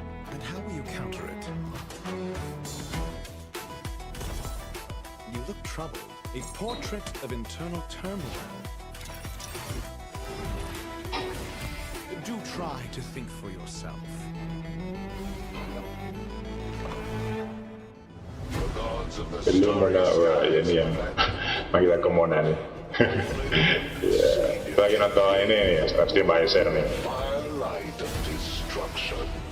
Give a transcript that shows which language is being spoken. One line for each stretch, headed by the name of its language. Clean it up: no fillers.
English: And how will you counter it? You look troubled. A portrait of internal turmoil. Do try to think for yourself.
Indonesian: Belum pernah, wah ini yang manggil aku Mona nih. Ya, kita lagi nonton ini nih, stream HSR nih.
English: Firelight of destruction.